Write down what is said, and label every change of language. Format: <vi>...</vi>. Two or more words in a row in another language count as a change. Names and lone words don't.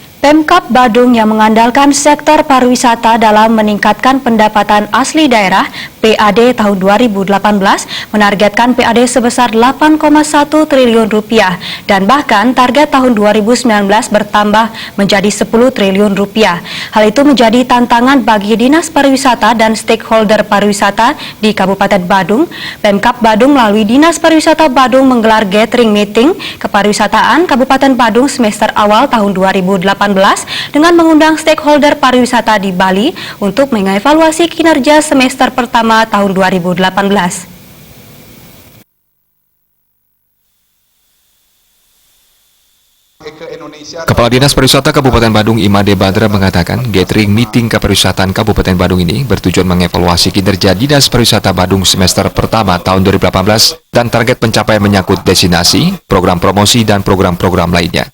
<id>Pemkab Badung yang mengandalkan sektor pariwisata dalam meningkatkan pendapatan asli daerah PAD tahun 2018 menargetkan PAD sebesar 8,1 triliun rupiah dan bahkan target tahun 2019 bertambah menjadi 10 triliun rupiah. Hal itu menjadi tantangan bagi Dinas Pariwisata dan stakeholder pariwisata di Kabupaten Badung. Pemkab Badung melalui Dinas Pariwisata Badung menggelar</id> <en>gathering meeting</en> <id>kepariwisataan Kabupaten Badung semester awal tahun 2018 dengan mengundang stakeholder pariwisata di Bali untuk mengevaluasi kinerja semester pertama tahun 2018. Kepala Dinas Pariwisata Kabupaten Badung Imade Badra mengatakan</id> <en>gathering meeting</en> <id>kepariwisataan Kabupaten Badung ini bertujuan mengevaluasi kinerja Dinas Pariwisata Badung semester pertama tahun 2018 dan target pencapaian menyangkut destinasi, program promosi, dan program-program lainnya.</id>